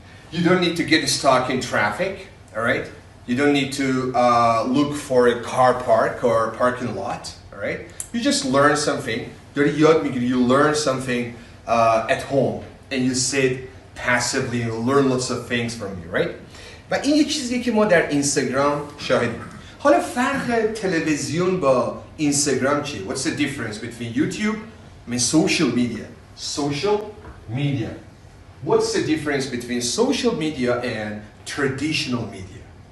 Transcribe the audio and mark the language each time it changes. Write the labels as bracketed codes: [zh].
[en] You don't need to get stuck in traffic, all right? You don't need to look for a car park or parking lot, all right? You just learn something. You learn something at home, and you sit passively and learn lots of things from you, right? [fa] و این یک چیزیه که ما در اینستاگرام شاهدیم. حالا فرق تلویزیون با اینستاگرام چیه؟ [en] What's the difference between YouTube and social media? social media. What's the difference between social media and traditional media?